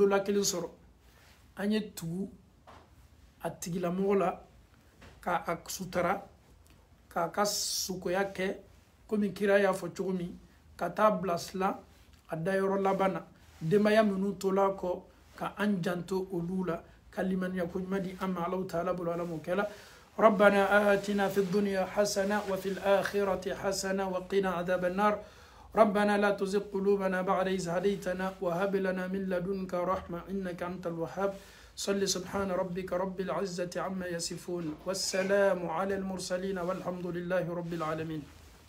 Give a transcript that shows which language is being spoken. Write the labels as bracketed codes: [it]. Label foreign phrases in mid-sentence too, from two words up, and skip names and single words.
[bm] dola kelen sɔrɔ an ye tugu a tigilamɔgɔ la k'a sutara k'a ka sukoya kɛ komi kira y'a fɔ cogo min ka taa bilasila a dayɔrɔ laban na denbaya minnu tola kɔ ka an janto olu la ka limaniya ko ɲuman di an ma Alahu Taala bolo Ala m'o kɛla [ar] ربنا آتنا في الدنيا حسنة وفي الآخرة حسنة وقنا عذاب النار ربنا لا تزغ قلوبنا بعد إذ هديتنا وهب لنا من لدنك رحمة إنك أنت الوهاب صل سبحان ربك رب العزة عما يصفون والسلام على المرسلين والحمد لله رب العالمين